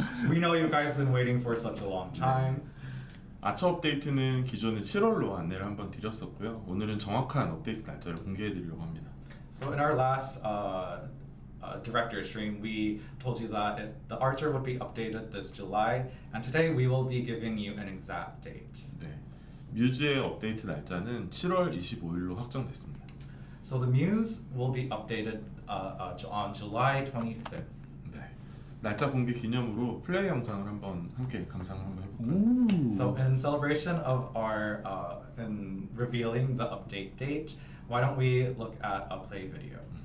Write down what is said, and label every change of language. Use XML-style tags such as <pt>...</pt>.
<en>We know you guys have been waiting for such a long time.</en> <ko>아처 업데이트는 기존에 7월로 안내를 한번 드렸었고요. 오늘은 정확한 업데이트 날짜를 공개해드리려고 합니다.</ko> <en>So in our last director stream, we told you that the Archer would be updated this July, and today we will be giving you an exact date.</en> <ko>네, 뮤즈의 업데이트 날짜는 7월 25일로 확정됐습니다.</ko> <en>So the Muse will be updated on July 25th.</en> <ko>네, 날짜 공개 기념으로 플레이 영상을 한번 함께 감상을 한번 해볼까요?</ko> <en>So in celebration of our in revealing the update date, why don't we look at a play video?</en>